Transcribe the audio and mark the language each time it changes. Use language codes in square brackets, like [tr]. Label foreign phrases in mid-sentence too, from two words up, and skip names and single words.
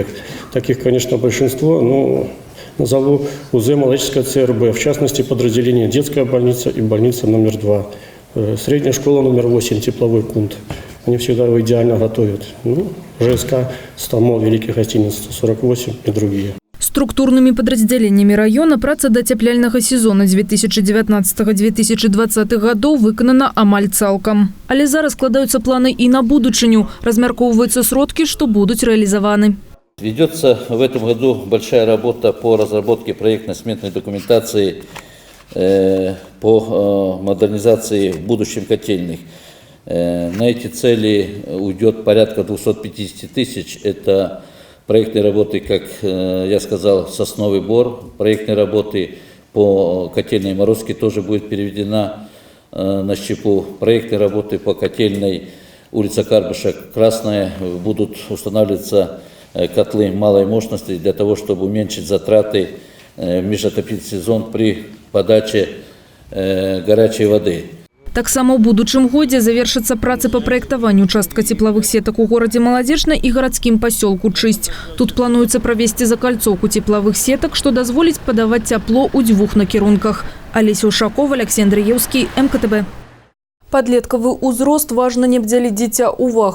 [ru] Таких, конечно, большинство, но назову УЗ Малолеческая ЦРБ, в частности, подразделение детская больница и больница номер 2, средняя школа номер 8, тепловой пункт. Они всегда его идеально готовят. ЖСК, Стамол, Великий гостиниц 48 и другие. Структурнымі падраздзяленнямі раёна праца да цяпляльнага сезона 2019-2020 гадоў выканана амаль цалкам. Але зараз складаюцца планы і на будучыню. Размяркоўваюцца сродкі, што будуць реализованы. Ведется в этом году большая работа по разработке проектно-сметной документации по модернизации в будущем котельных. На эти цели уйдет порядка 250 тысяч. Это проектные работы, как я сказал, сосновый бор. Проектные работы по котельной Морозке тоже будет переведена на щепу. Проектные работы по котельной улица Карбыша Красная будут устанавливаться котлы малой мощности для того, чтобы уменьшить затраты в межотопительный сезон при подаче горячей воды. [be] Таксама ў будучым годзе завершацца працы па праектаванню участка цеплавых сетак у горадзе Маладзечна і гарадскім пасёлку Чысць. Тут плануецца правесці закальцоўку цеплавых сетак, што дазволіць падаваць цяпло ў 2 накірунках. Алеся Ушакова, Алексей Андреевский, МКТБ. Падлеткавы ўзрост важна не абдзяліць дзіця увагай.